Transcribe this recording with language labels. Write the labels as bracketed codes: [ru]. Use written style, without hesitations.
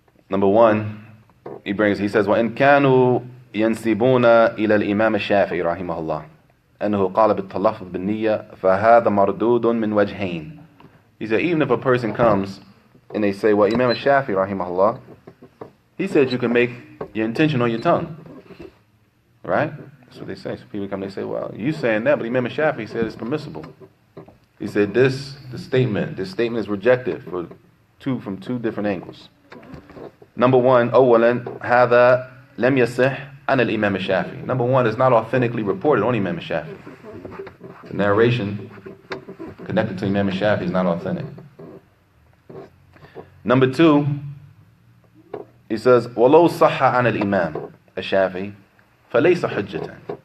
[en] Number one, he says, [ar] وَإِنْ كَانُوا يَنْسِبُونَ إِلَى الْإِمَامِ الشَّافِعِي رحمه الله أنه قال بالتلفظ بالنية فهذا مردود من وجهين. [en] He said, even if a person comes and they say, well, Imam al-Shafi'i rahimahullah, he said you can make your intention on your tongue. Right? That's what they say. So people come, they say, well, you saying that, but Imam al-Shafi'i said it's permissible. He said this statement is rejected from two different angles. Number one, [ar] أولا هذا لم يصح عن الإمام الشافعي. [en] Number one, it's not authentically reported on Imam al-Shafi'i. The narration connected to Imam al-Shafi'i is not authentic. Number two, he says, [ar] وَلَوْ صَحَّ عَنَ الْإِمَامِ الشَّافِعِي فَلَيْسَ حُجَّةً.